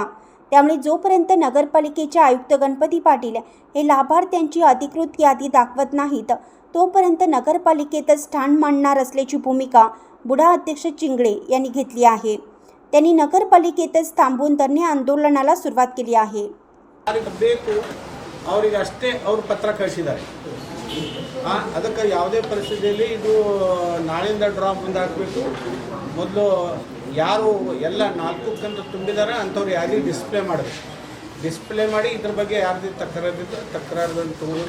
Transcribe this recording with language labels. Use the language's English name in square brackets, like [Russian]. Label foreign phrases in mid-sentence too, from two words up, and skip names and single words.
[Marathi] त्यामुळे जोपर्यंत नगरपालिकेचे आयुक्त गणपती पाटील हे लाभार्थ्यांची अधिकृत यादी दाखवत नाहीत तोपर्यंत नगरपालिकेतच ठाण मांडणार असल्याची भूमिका बुडा अध्यक्ष चिंगळे यांनी घेतली आहे। त्यांनी नगरपालिकेतच थांबून धरणे आंदोलनाला सुरुवात केली आहे। [Kannada] ಅವರಿಗೆ ಅಷ್ಟೇ ಅವರು ಪತ್ರ ಕಳಿಸಿದ್ದಾರೆ। ಅದಕ್ಕೆ ಯಾವುದೇ ಪರಿಸ್ಥಿತಿಯಲ್ಲಿ ಇದು ನಾಳೆಯಿಂದ ಡ್ರಾ ಮುಂದೆ ಹಾಕಬೇಕು। ಮೊದಲು ಯಾರು ಎಲ್ಲ 4 ಕಂತು ತುಂಬಿದ್ದಾರೆ ಅಂಥವ್ರು ಯಾರಿಗೆ ಡಿಸ್ಪ್ಲೇ ಮಾಡಬೇಕು, ಡಿಸ್ಪ್ಲೇ ಮಾಡಿ ಇದ್ರ ಬಗ್ಗೆ ಯಾರ್ದು ತಕರಾರನ್ನು ತಗೋಬೇಕು।